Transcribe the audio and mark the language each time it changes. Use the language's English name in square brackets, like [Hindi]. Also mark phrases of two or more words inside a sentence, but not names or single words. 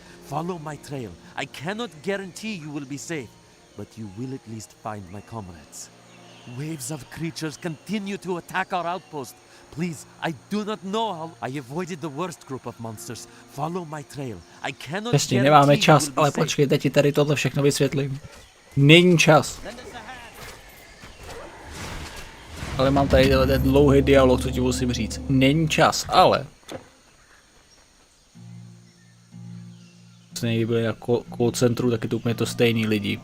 [English] Follow my trail. I cannot guarantee you will be safe, but you will at least find my comrades. Waves of creatures continue to attack our outpost. Please, I do not know how... I avoided the worst group of monsters. Follow my trail. I cannot [Czech] Jasně, nemáme čas, ale počkejte, ti tady tohle všechno vysvětlím. Není čas. Ale mám tady ten dlouhý dialog, co ti musím říct. Není čas, ale... Někdy byli na call centru, tak je to úplně to stejný lidi.